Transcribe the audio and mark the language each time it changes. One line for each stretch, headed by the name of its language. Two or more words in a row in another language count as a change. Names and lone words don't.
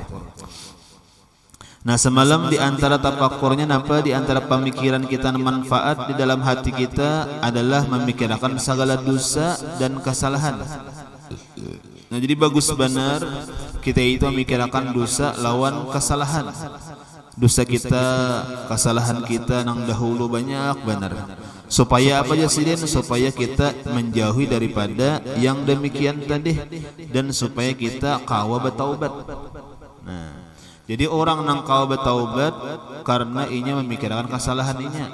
Banjar: Nah, semalam di antara tafakurnya napa, di antara pemikiran kita manfaat di dalam hati kita adalah memikirkan segala dosa dan kesalahan. Nah, jadi bagus benar kita itu memikirkan dosa lawan kesalahan. Dosa kita, kesalahan kita nang dahulu banyak benar. Supaya apa aja Sidin? Supaya kita menjauhi daripada yang demikian tadi, dan supaya kita kawa bertaubat. Nah, jadi orang nang kawa bertaubat karena inya memikirkan kesalahan inya.